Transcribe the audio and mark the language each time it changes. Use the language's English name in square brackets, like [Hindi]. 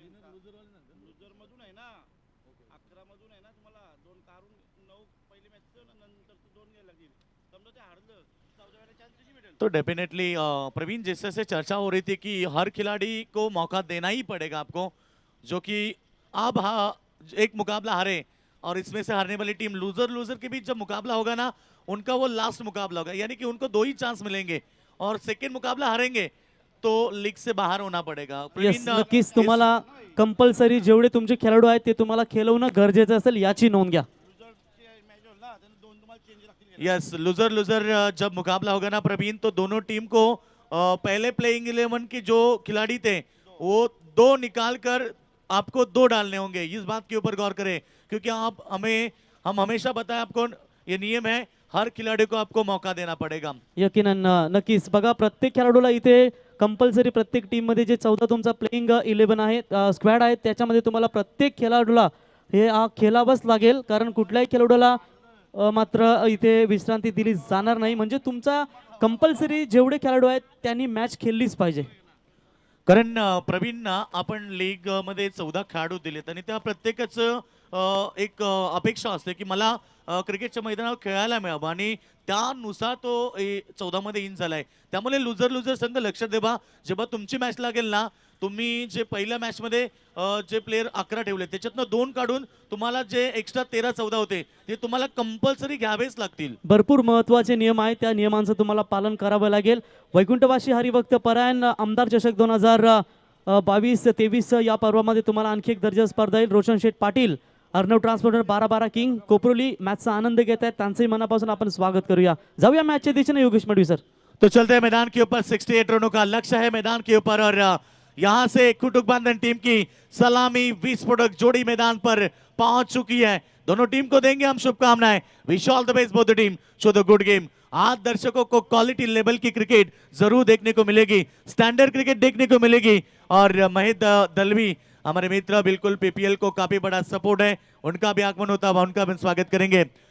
[Marathi] Loser मधून आहे ना, 11 मधून आहे ना, तुम्हाला 2 काढून 9 पहिली मॅच नंतर 2 घ्यायला लागतील, समजा ते हारलं 14 वेळा चान्स त्याची भेटेल। [Hindi] तो डेफिनेटली प्रवीण, जिस तरह से चर्चा हो रही थी कि हर खिलाड़ी को मौका देना ही पड़ेगा आपको, जो कि अब एक मुकाबला हारे और इसमें से हारने वाली टीम लूजर के बीच जब मुकाबला होगा ना, उनका वो लास्ट मुकाबला होगा, यानी कि उनको 2 ही चांस मिलेंगे और सेकेंड मुकाबला हारेंगे तो लीग से बाहर होना पड़ेगा। [Marathi] यस, नक्कीच तुम्हाला कंपल्सरी जेवढे तुमचे खेळाडू आहेत ते तुम्हाला खेळवणं गरजेचं असेल, याची नोंद घ्या। मॅच होईल ना, त्यांना 2 तुम्हाला चेंज लागतील। [Hindi] यस, लूजर जब मुकाबला होगा ना प्रवीण, तो दोनों टीम को पहले प्लेइंग 11 के जो खिलाड़ी थे वो 2 निकाल कर आपको 2 डालने होंगे। इस बात के ऊपर गौर करें, क्योंकि हम हमेशा बताएं आपको, ये नियम है, हर खिलाड़ी को आपको मौका देना पड़ेगा। यकीनन, नक्कीच। [Marathi] बघा, प्रत्येक खेळाडूला इथे कंपल्सरी प्रत्येक टीम मध्ये जे 14 तुमचा प्लेइंग 11 आहे, स्क्वॅड आहे, त्याच्यामध्ये तुम्हाला प्रत्येक खेळाडूला हे खेळावंच लागेल, कारण कुठल्याही खेळाडूला मात्र इथे विश्रांती दिली जाणार नाही। म्हणजे तुमचा कंपल्सरी जेवढे खेळाडू आहेत त्यांनी मॅच खेळलीच पाहिजे। कारण प्रवीण, आपण लीग मध्ये 14 खेळाडू दिलेत आणि त्या प्रत्येकाचं एक अपेक्षा असते की मला क्रिकेटच्या मैदानावर खेळायला मिळावं, आणि त्यानुसार तो 14 मध्ये इन झालाय। त्यामुळे लुजर संघ लक्षात ठेवा, जेव्हा तुमची मॅच लागेल ना, तुम्ही जे पहिल्या मॅच मध्ये जे प्लेयर 11 ठेवले त्याच्यातनं 2 काढून तुम्हाला जे एक्स्ट्रा 13-14 होते ते तुम्हाला कंपल्सरी घ्यावेच लागतील। भरपूर महत्त्वाचे नियम आहेत, त्या नियमांचं तुम्हाला पालन करावं लागेल। वैकुंठवासी हरिभक्त परायण आमदार चषक 2022-23 या पर्वामध्ये तुम्हाला आणखी एक दर्जा स्पर्धा येईल। रोशन शेठ पाटील, अर्णव ट्रान्सपोर्टर, 12-12 किंग कोपरोली मॅचचा आनंद घेत आहेत, त्यांचंही मनापासून आपण स्वागत करूया। जाऊया मॅचच्या दिशेने योगेश मडवी सर। [Hindi] तो चलते हैं मैदान के ऊपर, 68 रनों का लक्ष्य है मैदान के ऊपर, और यहाँ से कुटुक बांधन टीम की सलामी विस्फोटक जोड़ी मैदान पर पहुंच चुकी है। दोनों टीम को देंगे हम शुभकामनाएं। [English] Wish all the best both the team, show the good game. [Hindi] आज दर्शकों को क्वालिटी लेवल की क्रिकेट जरूर देखने को मिलेगी, स्टैंडर्ड क्रिकेट देखने को मिलेगी, और महित दलवी हमारे मित्र, बिल्कुल PPL को काफी बड़ा सपोर्ट है, उनका भी आगमन होता हुआ उनका भी स्वागत करेंगे।